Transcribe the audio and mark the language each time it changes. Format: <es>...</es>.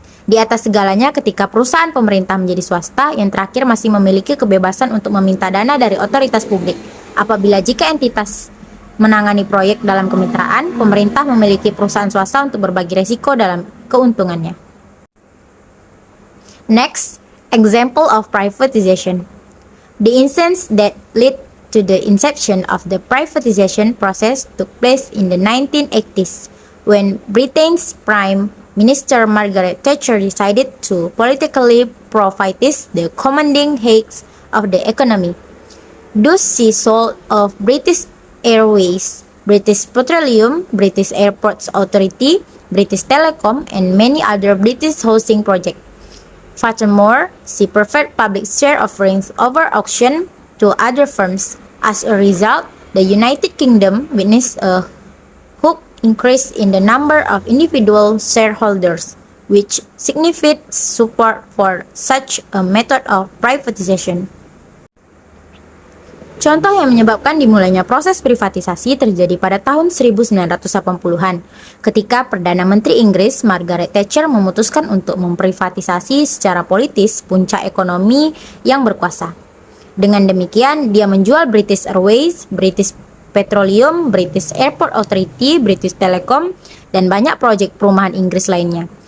<id>Di atas segalanya, ketika perusahaan pemerintah menjadi swasta, yang terakhir masih memiliki kebebasan untuk meminta dana dari otoritas publik. Apabila jika entitas menangani proyek dalam kemitraan, pemerintah memiliki perusahaan swasta untuk berbagi risiko dalam keuntungannya.</id> <en>Next, example of privatization. The instance that led to the inception of the privatization process took place in the 1980s, when Britain's Prime Minister Margaret Thatcher decided to politically privatize the commanding heights of the economy. Thus, she sold off British Airways, British Petroleum, British Airports Authority, British Telecom, and many other British housing projects. Furthermore, she preferred public share offerings over auction to other firms. As a result, the United Kingdom witnessed a huge increase in the number of individual shareholders, which signified support for such a method of privatization.</en> <id>Contoh yang menyebabkan dimulainya proses privatisasi terjadi pada tahun 1980-an, ketika Perdana Menteri Inggris Margaret Thatcher memutuskan untuk memprivatisasi secara politis puncak ekonomi yang berkuasa. Dengan demikian, dia menjual British Airways, British Petroleum, British Airport Authority, British Telecom, dan banyak proyek perumahan Inggris lainnya.</id>